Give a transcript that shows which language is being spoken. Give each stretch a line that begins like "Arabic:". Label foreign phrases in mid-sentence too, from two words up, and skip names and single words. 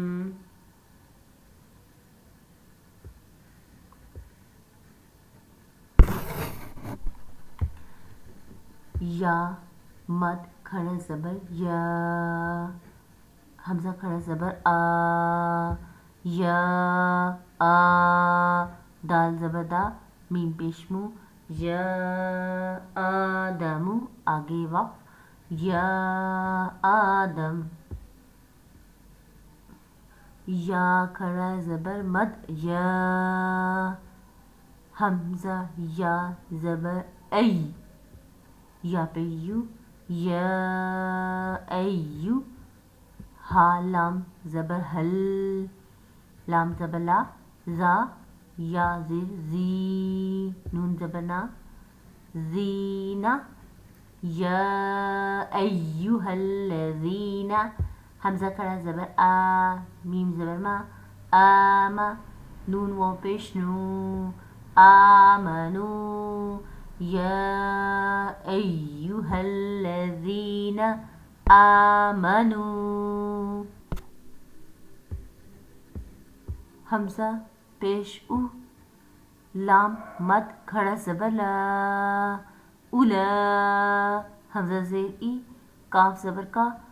Urdu: یا مد کھڑا زبر یا حمزہ کھڑا زبر آ یا آ دال زبر دا میم پیشمو یا آدمو آگے وقف یا آدم یا کھڑا زبر مد یا حمزہ یا زبر ای یا پہ یو یا ایو ہا لام زبر حل لام زبر لا زا یا زیر زی نون زبر نا زینا یا
Arabic: ایوہ الذین
Urdu: حمزہ کھڑا زبر آ میم زبر ما آما نون و پیش نو آمنو
Arabic: یا ایوہ الذین آمنو
Urdu: حمزہ پیش او لام مد کھڑا زبر لا اولا حمزہ زیر ای کاف زبر کا